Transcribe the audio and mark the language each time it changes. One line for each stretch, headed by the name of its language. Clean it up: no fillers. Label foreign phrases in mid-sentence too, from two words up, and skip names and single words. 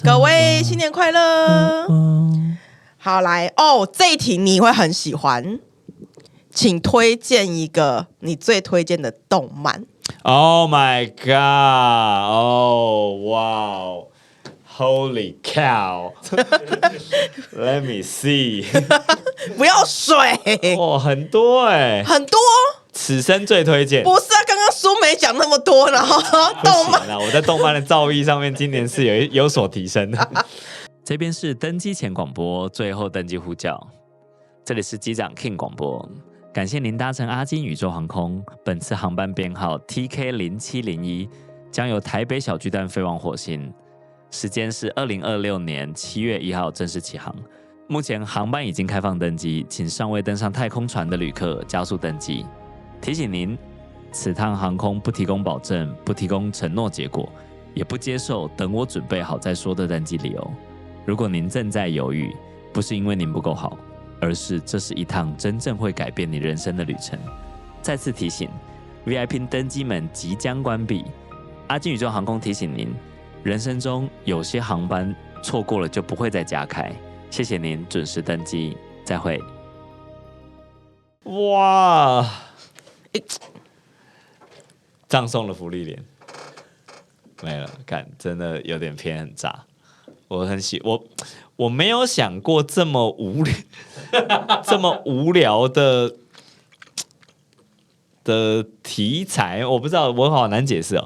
Chinese: 各位新年快樂！好，來哦，這一題你會很喜歡，請推薦一個你最推薦的動漫。
English: Oh my god! Oh wow! Holy cow! Let me see.
Chinese: 不要水哦，很多哎，很多。此生最推薦不是啊，刚刚蘇梅講那麼多，然後動漫我在動漫的造詣上面今年是有所提升的。這邊是登機前廣播，最後登機呼叫。這裡是機長 King 廣播，感謝您搭乘阿金宇宙航空，本次航班編號 TK0701，將由台北小巨蛋飛往火星，時間是2026年7月1號正式起航。目前航班已經開放登機，請尚未登上太空船的旅客加速登機。提醒您，此趟航空不提供保證，不提供承諾結果，也不接受等我準備好再說的登機理由。如果您正在猶豫，不是因為您不夠好，而是這是一趟真正會改變你人生的旅程。再次提醒 ，VIP 登機門即將關閉。阿金宇宙航空提醒您，人生中有些航班錯過了就不會再加開。謝謝您準時登機，再會。哇！葬送了福利連沒了，看真的有點偏很炸。我很我沒有想過這麼無聊這麼無聊的題材，我不知道，我好難解釋哦。